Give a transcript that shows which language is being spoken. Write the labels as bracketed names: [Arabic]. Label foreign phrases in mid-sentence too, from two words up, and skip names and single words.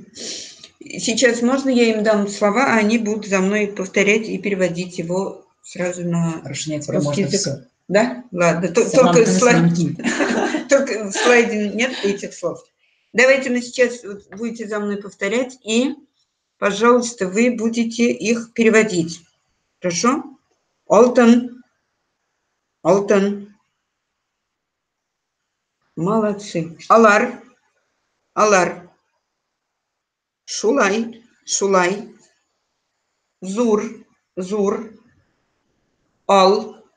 [Russian] Сейчас можно я им дам слова, а они будут за мной повторять и переводить его сразу на русский язык. Все. Да? Ладно. Только в слайде нет этих слов. Давайте мы сейчас будете за мной повторять, и, пожалуйста, вы будете их переводить. Хорошо? [Tatar] Алтын. Алтын. [Russian] Молодцы. Алар. [Tatar] Алар. Шулай. Шулай. Зур. Зур. Ал.